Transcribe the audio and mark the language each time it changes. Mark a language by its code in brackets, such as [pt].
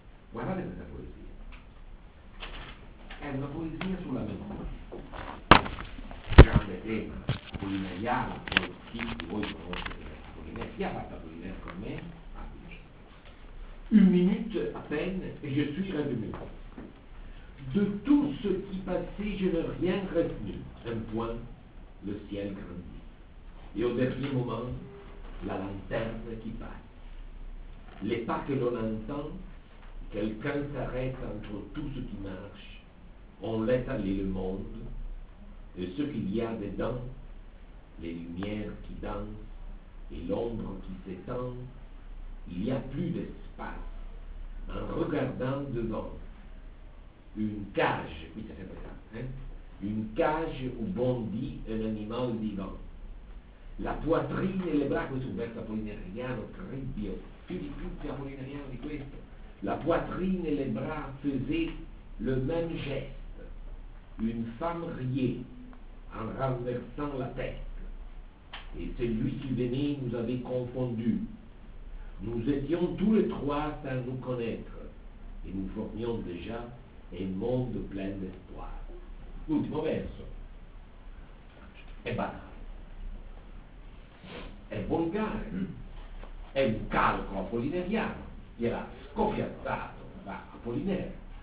[it] Guardate questa poesia, è una poesia sulla memoria, grande tema culinariale, per chi di voi conosce l'Apollinaire, chi ha fatto l'Apollinaire con me? [fr] Une minute à peine et je suis revenu. De tout ce qui passait, je n'ai rien retenu. Un point. Le ciel grandit. Et au dernier moment, la lanterne qui passe. Les pas que l'on entend, quelqu'un s'arrête entre tout ce qui marche. On laisse aller le monde, et ce qu'il y a dedans, les lumières qui dansent et l'ombre qui s'étend, il n'y a plus d'espace en regardant devant. Une cage, oui, ça fait ça, hein? Une cage où bondit un animal vivant. La poitrine e le bras, [it] questo è un verso apollinariano, credio, più apollinariano di questo. [fr] La poitrine e le bras faisaient le même geste. Une femme riait en renversant la tête. Et celui qui venait nous avait confondus. Nous étions tous les trois sans nous connaître. Et nous formions déjà un monde plein d'espoir. [it] L'ultimo verso è banale, è volgare, è un calco apollineriano, gliel'ha scopiazzato da Apollinaire,